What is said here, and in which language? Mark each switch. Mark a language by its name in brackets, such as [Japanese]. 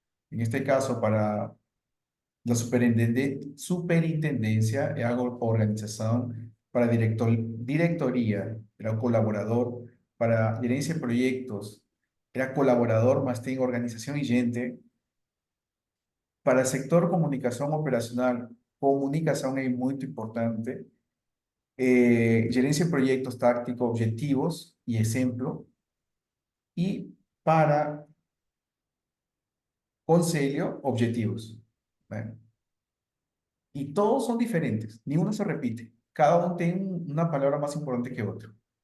[Spanish] En este caso, para la superintendencia es algo organización, para directoría era colaborador, para gerencia de proyectos era colaborador, más tengo organización y gente, para el sector comunicación operacional, [Portuguese] comunicação é muito importante, gerência de projetos táctico, objetivos e exemplo, e para conselho, objetivos, né? [Spanish] Y todos son diferentes, ni uno se repite. Cada uno tiene una palabra más importante que otro.